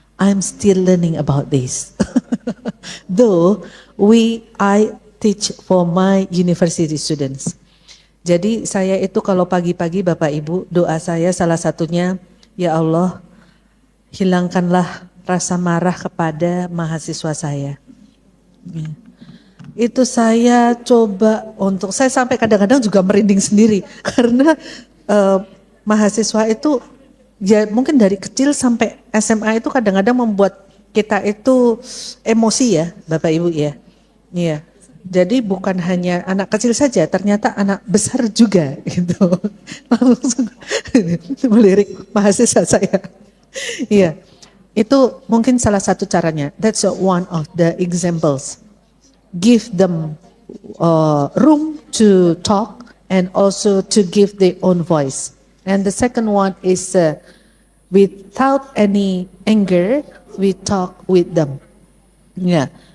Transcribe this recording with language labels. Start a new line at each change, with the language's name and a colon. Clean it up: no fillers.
English: I'm still learning about this. Though I teach for my university students.
Indonesian: Jadi saya itu kalau pagi-pagi Bapak Ibu, doa saya salah satunya, ya Allah, hilangkanlah rasa marah kepada mahasiswa saya. Ya. Itu saya coba untuk, saya sampai kadang-kadang juga merinding sendiri karena mahasiswa itu ya mungkin dari kecil sampai SMA itu kadang-kadang membuat kita itu emosi ya Bapak Ibu ya. Iya. Jadi bukan hanya anak kecil saja, ternyata anak besar juga gitu. Langsung melirik mahasiswa saya. Iya. Itu mungkin salah satu caranya.
English: That's one of the examples. Give them room to talk and also to give their own voice. And the second one is without any anger, we talk with them. Yeah.